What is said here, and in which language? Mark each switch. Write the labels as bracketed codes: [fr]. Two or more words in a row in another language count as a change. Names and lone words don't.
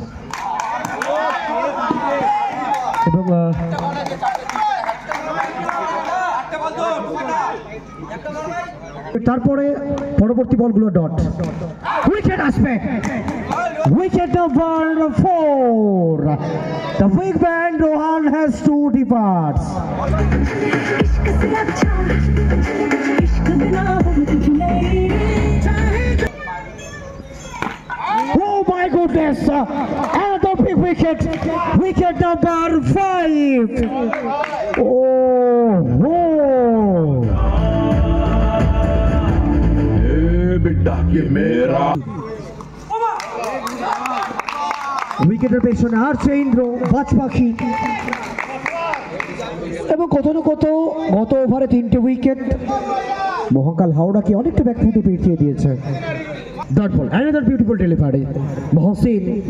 [bn] এবং তারপরে পরবর্তী বলগুলো ডট, উইকেট আসবে, [en] wicket number [bn] 4, [en] the big man Rohan has 2 departs. Oh my goodness, another big wicket, wicket number 5. Oh, [hi] बेटा ये मेरा [bn] উইকেটের পেছনে আসছে ইন্দ্র, বাজ পাখি। এবং কোথাও না কোথাও গত ওভারে 3টে উইকেট মহাকাল হাওড়াকে অনেকটা ব্যাকফুটে পেটিয়ে দিয়েছে। ডট বল, [en] another beautiful delivery, [bn] মহসিন।